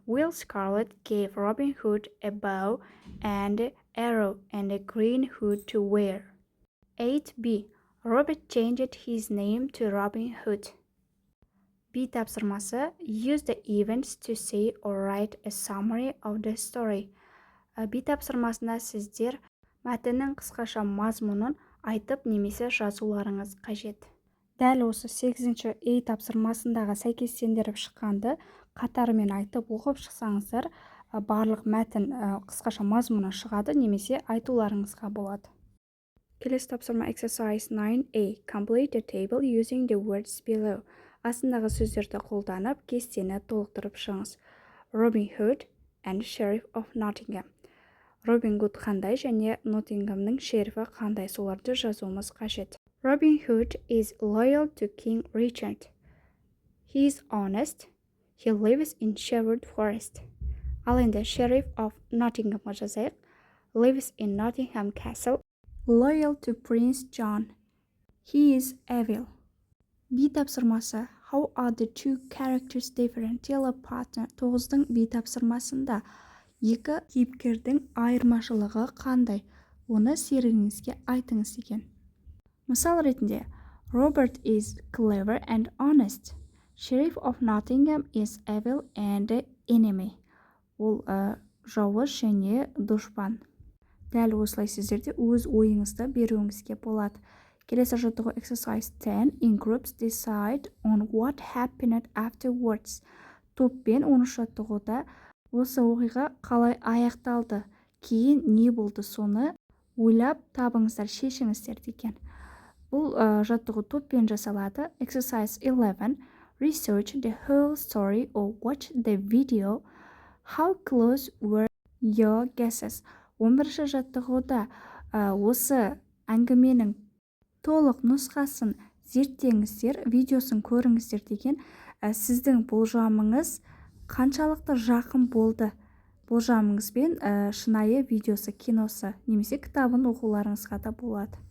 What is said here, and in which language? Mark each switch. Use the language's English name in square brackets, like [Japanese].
[English] Will Scarlet gave Robin Hood a bow and arrow and a green hood to wear. 8B. Robert changed his name to Robin Hood. [Kazakh] B тапсырмасы. [English] Use the events to say or write a summary of the story. [Kazakh] B тапсырмасына сіздер мәтіннің қысқаша мазмұнын айтып немесе жазуларыңыз қажет. Дәл осы 8-ші A тапсырмасындағы сәйкестендіріп шыққанды қатарымен айтып оқып шықсаңыздар, барлық мәтін қысқаша мазмұны шығады немесе айтуларыңызға болады. Келесі тапсырма exercise 9A. [English] Complete the table using the words below. [Kazakh] Астындағы сөздерді қолданып, кестені толықтырып шығыңыз. [English] Robin Hood and Sheriff of Nottingham. [Kazakh] Робин Гуд қандай және Ноттингемнің шерифі қандай, соларды жазуымыз қажет. [English] Robin Hood is loyal to King Richard. He is honest. He lives in Sherwood Forest. [Kazakh] Ал енді [English] Sheriff of Nottingham [Kazakh] жазайық. [English] Lives in Nottingham Castle. Loyal to Prince John. He is evil. [Kazakh] B тапсырмасы. [English] How are the two characters different? Tell a partner. [Kazakh] 9-дың B тапсырмасында екі кейіпкердің айырмашылығы қандай? Оны серігіңізге айтыңыз екен. Мысал ретінде, [English] Robert is clever and honest. Sheriff of Nottingham is evil and enemy. [Kazakh] Ол жауыз және дұшпан. Дәл осылай сіздерде өз ойыңызды беруіңізге болады. Келесі жаттығу exercise 10. [English] In groups decide on what happened afterwards. [Kazakh] Топпен 10 жаттығуда осы оқиға қалай аяқталды, кейін не болды, соны ойлап табыңыздар, шешіңіздер деген. Бұл жаттығу топпен жасалады. [English] Exercise 11. Research the whole story or watch the video. How close were your guesses? [Kazakh] 11-ші жаттығуда осы әңгіменің толық нұсқасын зерттеңіздер, видеосын көріңіздер деген. Сіздің болжамыңыз қаншалықты жақын болды? Болжамыңызбен шынайы видеосы, киносы немесе кітабын оқуларыңызға да болады.